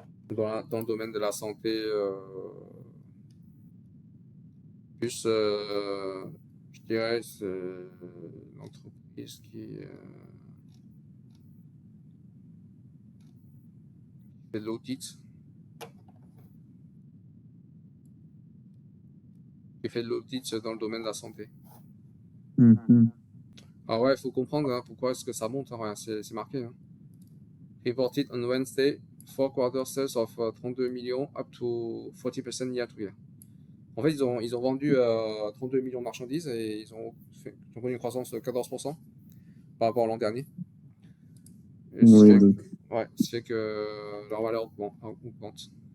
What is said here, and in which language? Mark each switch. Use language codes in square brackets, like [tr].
[fr] Dans le domaine de la santé, plus, je dirais, c'est une entreprise qui fait de l'audit. Qui fait de l'audit dans le domaine de la santé. Ah ouais, il faut comprendre hein, pourquoi est-ce que ça monte. Hein, c'est marqué. Hein. [en] Reported on Wednesday, 4 quarter sales of 32 millions, up to 40% year to year. [fr] En fait, ils ont vendu 32 millions de marchandises et ils ont connu une croissance de 14% par rapport à l'an dernier. Et ce fait que leur valeur augmente.